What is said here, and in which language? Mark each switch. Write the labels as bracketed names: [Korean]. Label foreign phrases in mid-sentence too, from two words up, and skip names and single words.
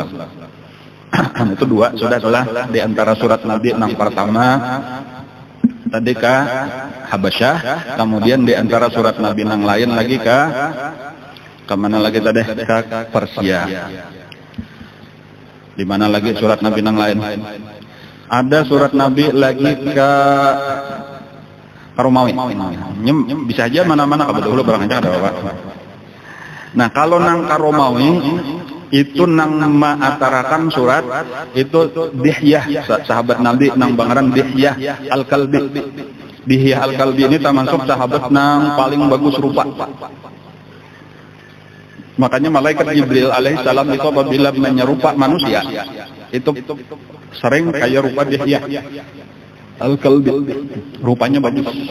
[Banjar] Itu 2 sudah di antara surat nabi nang pertama tadi ke Habasyah, kemudian di antara surat nabi nang lain lagi ke mana lagi tadi, ke Persia. Di mana lagi surat nabi nang lain? Ada surat nabi lagi ke Romawi. Bisa aja mana-mana kalau dulu barangnya ada apa. Nah kalau nang ke Romawi itu nang maatarakan surat itu Dihyah, sahabat Nabi nang bangaran Dihyah Al-Kalbi. Dihyah Al-Kalbi ini termasuk sahabat nang paling bagus rupa. [Indonesian] Makanya malaikat Jibril alaihissalam itu apabila menyerupa manusia itu sering kayak rupa Dihyah Al-Kalbi, rupanya bagus.